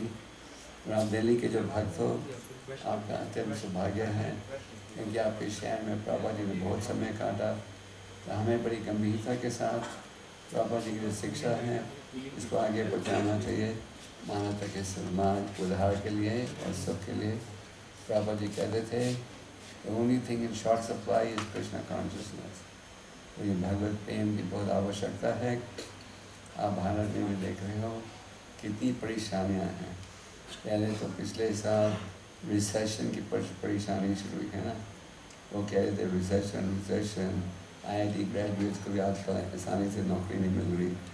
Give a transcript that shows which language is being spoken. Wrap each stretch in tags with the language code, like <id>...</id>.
<hi>और आप दिल्ली के जो भक्त हो, आपका अत्यंत सौभाग्य है क्योंकि आपके शहर में प्रभुपाद जी ने बहुत समय काटा। तो हमें बड़ी गंभीरता के साथ प्रभुपाद जी की जो शिक्षा है इसको आगे पहुँचाना चाहिए, मानवता के समाज उद्धार के लिए और सबके लिए। प्रभुपाद जी कहते थे</hi> <en>The only thing in short supply is Krishna consciousness।</en> <hi>तो ये भगवत प्रेम की बहुत आवश्यकता है। आप भारत में भी देख रहे हो कितनी परेशानियाँ हैं। पहले तो पिछले साल रिसेशन की परेशानी शुरू हुई है ना, वो कह रहे थे रिसेशन IIT ग्रेजुएट्स को भी आजकल आसानी से नौकरी नहीं मिल रही।</hi>